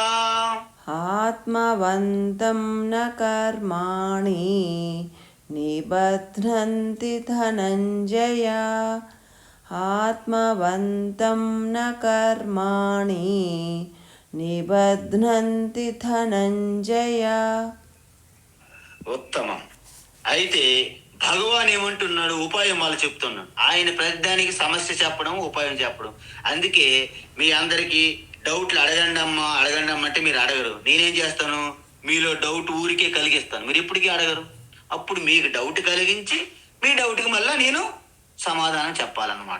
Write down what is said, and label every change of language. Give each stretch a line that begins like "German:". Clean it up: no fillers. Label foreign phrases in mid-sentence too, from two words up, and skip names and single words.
Sanskrit: आत्मवन्तं न कर्माणि निबध्नन्ति धनञ्जय आत्मवन्तं न कर्माणि निबध्नन्ति धनञ्जय.
Telugu: ఉత్తమం. అయితే భగవాన్ ఏమంటున్నాడు? ఉపాయమాలు చెప్తున్నాడు. ఆయన ప్రతిదానికి సమస్య చెప్పడం, ఉపాయం చెప్పడం. అందుకే మీ అందరికీ డౌట్లు అడగండి అమ్మా అంటే మీరు అడగరు. నేనేం చేస్తాను? మీలో డౌట్ ఊరికే కలిగిస్తాను, మీరు ఇప్పటికీ అడగరు. అప్పుడు మీకు డౌట్ కలిగించి మీ డౌట్కి మళ్ళీ నేను సమాధానం చెప్పాలన్నమాట.